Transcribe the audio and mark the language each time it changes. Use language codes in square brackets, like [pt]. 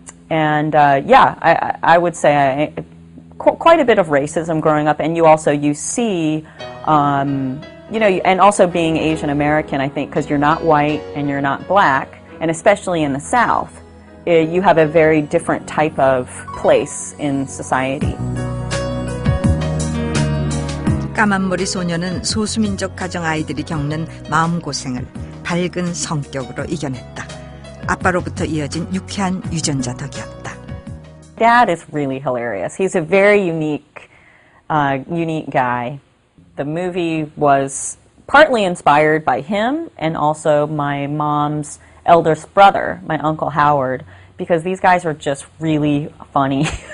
[en] Yeah, I would say quite a bit of racism growing up, and you see, you know, and also being Asian American, I think, because you're not white and you're not black, and especially in the South, you have a very different type of place in society. [ko] 까만머리 소녀는 소수민족 가정 아이들이 겪는 마음고생을 밝은 성격으로 이겨냈다. 아빠로부터 이어진 유쾌한 유전자 덕이었다. [en] Dad is really hilarious. He's a very unique guy. The movie was partly inspired by him and also my mom's eldest brother, my Uncle Howard, because these guys are just really funny.